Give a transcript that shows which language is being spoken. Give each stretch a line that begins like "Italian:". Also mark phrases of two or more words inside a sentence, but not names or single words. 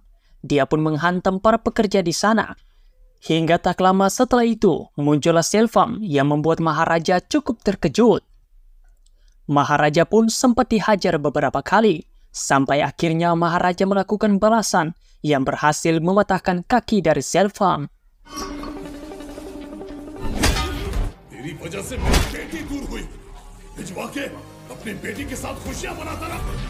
Indonesian: Dia pun menghantam para pekerja di sana. Hingga tak lama setelah itu muncullah Selvam yang membuat Maharaja cukup terkejut. Maharaja pun sempat dihajar beberapa kali, sampai akhirnya Maharaja melakukan balasan yang berhasil mematahkan kaki dari Selvam.
Hindi: तेरी वजह से मेरी बेटी दूर हुई। भिजवा के अपनी बेटी के साथ खुशियां मनाता रहा।